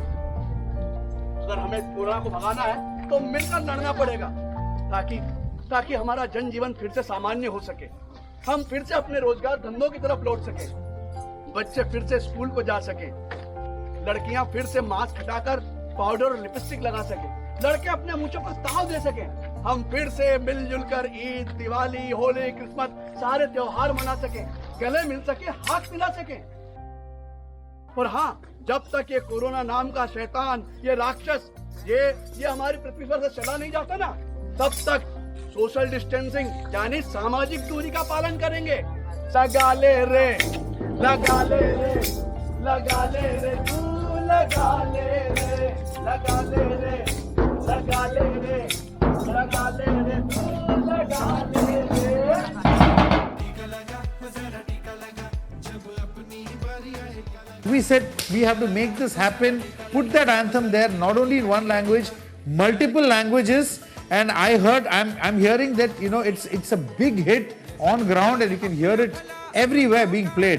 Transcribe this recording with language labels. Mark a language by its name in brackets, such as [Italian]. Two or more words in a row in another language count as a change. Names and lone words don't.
[Hindi] अगर हमें कोरोना को भगाना है तो मिलकर लड़ना पड़ेगा ताकि हमारा जनजीवन फिर से सामान्य हो सके, हम फिर से अपने रोजगार धंधों की तरफ लौट सके, बच्चे फिर से स्कूल को जा सके, लड़कियां फिर से मास्क हटाकर पाउडर और लिपस्टिक लगा सके, लड़के अपने मूंछों पर ताव दे सके, हम फिर से मिलजुल कर ईद, दिवाली, होली, क्रिसमस सारे त्योहार मना सके, गले मिल सके, हाथ मिला सके। और हाँ, जब तक ये कोरोना नाम का शैतान, ये राक्षस, ये हमारी पृथ्वी पर से चला नहीं जाता ना, तब तक [English] social distancing [Hindi] यानी सामाजिक दूरी का पालन करेंगे। लगा ले रे, लगा ले रे, लगा ले रे, तू लगा ले रे, लगा ले रे, लगा ले रे, लगा ले रे, तू लगा ले रे। [English] We said we have to make this happen, put that anthem there, not only in one language, multiple languages. And I heard, I'm hearing that, you know, it's a big hit on ground and you can hear it everywhere being played.